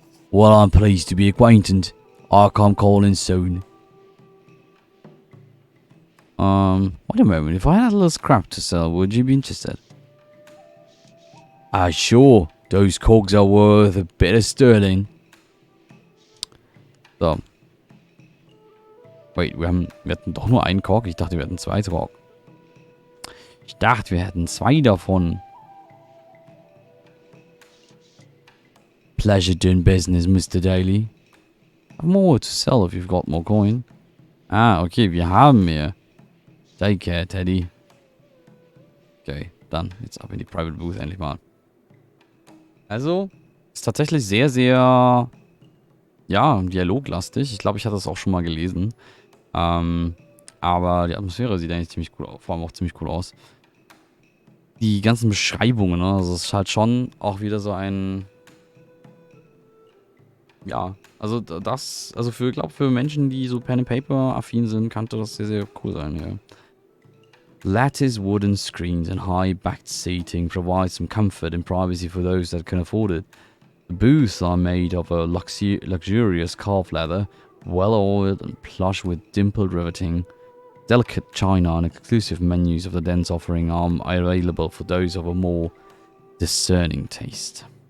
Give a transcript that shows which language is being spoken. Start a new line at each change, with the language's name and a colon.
English: Well, I'm pleased to be acquainted. I'll come calling soon. Wait a moment. If I had a little scrap to sell, would you be interested? Sure. Those cogs are worth a bit of sterling. So.
German: Wait, wir hatten doch nur einen Kork. Ich dachte, wir hätten 2 Kork. Ich dachte, wir hätten 2 davon.
English: Pleasure doing business, Mr. Daly. I've more to sell if you've got more coin.
German: Okay, wir haben mehr.
English: Take care, Teddy.
German: Okay, dann jetzt ab in die Private Booth endlich mal. Also, ist tatsächlich sehr, sehr, ja, dialoglastig. Ich glaube, ich hatte das auch schon mal gelesen. Aber die Atmosphäre sieht eigentlich ziemlich cool aus, vor allem auch ziemlich cool aus. Die ganzen Beschreibungen, ne? Also es ist halt schon auch wieder so ein, ja, also das, also für, glaube für Menschen, die so Pen and Paper affin sind, könnte das sehr, sehr cool sein, ja.
English: Lattice wooden screens and high-backed seating provide some comfort and privacy for those that can afford it. The booths are made of a luxurious calf leather, well-oiled and plush with dimpled riveting. Delicate china and exclusive menus of the dense offering are available for those of a more discerning taste.